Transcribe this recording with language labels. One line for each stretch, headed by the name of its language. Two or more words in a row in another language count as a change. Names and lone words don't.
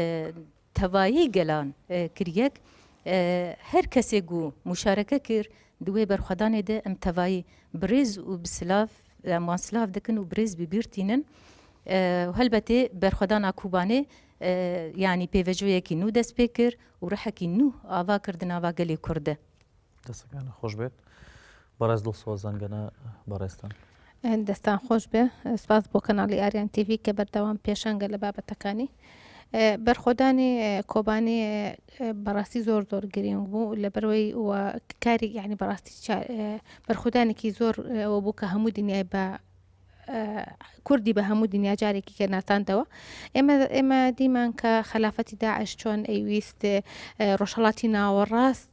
Kurdish: tevayî gelan kir yek her kesê got muşareke kir di wê berxwedanê de em tevayî bi rêz û bi silav em wan silav dikin û bi rêz bibîrtînin helbetê berxwedana Kubanê yanî pêveciyekî nû dest pê kir û rihekî nû ava kir di nava gelê Kurd de.
Central Kurdish: دەستەکان خۆش بێت بەڕێز دڵسۆزانگەنە بەڕێستان دەستان خۆش بێ سپاس بۆ کەناڵی ئاریان تیV کە بەردەوام پێشەنگە لە بابەتەکانی بەرخۆدانی کۆبانێ بەڕاستی زۆر گرنگ بوو لە بەرەوەی کاری یعنی بەڕاستی بەرخۆدانێکی زۆر ئەوە بوو کە هەموو دنیای بە کوردی بە هەموو دنیا جارێکی کە ناساندەوە ئێمە دیمان کە خلافەتی داعش چۆن ئەیویست ڕۆژهەڵاتی ناوەڕاست